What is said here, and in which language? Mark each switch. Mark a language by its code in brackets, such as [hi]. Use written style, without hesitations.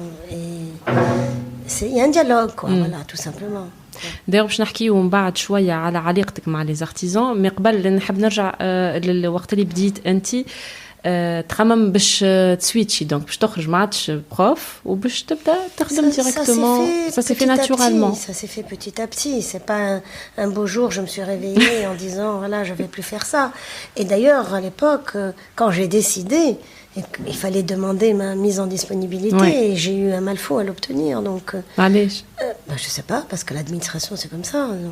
[fr] Il y a un dialogue, quoi, voilà, tout simplement. [ar] داير باش نحكيو من بعد شويه على علاقتك مع لي زارتيزان مي قبل نحب نرجع للوقت اللي بديت انت تخمم باش تسويتشي دونك باش تخرج ما عادش بروف وباش تبدا تخدم ديريكتومون [fr] ça s'est fait naturellement. Ça s'est fait petit à petit, c'est pas un beau jour je me suis réveillée en disant voilà, je vais plus faire ça. Et d'ailleurs à l'époque quand j'ai décidé, il fallait demander ma mise en disponibilité et j'ai eu un mal fou à l'obtenir. Donc, je sais pas, parce que l'administration c'est comme ça.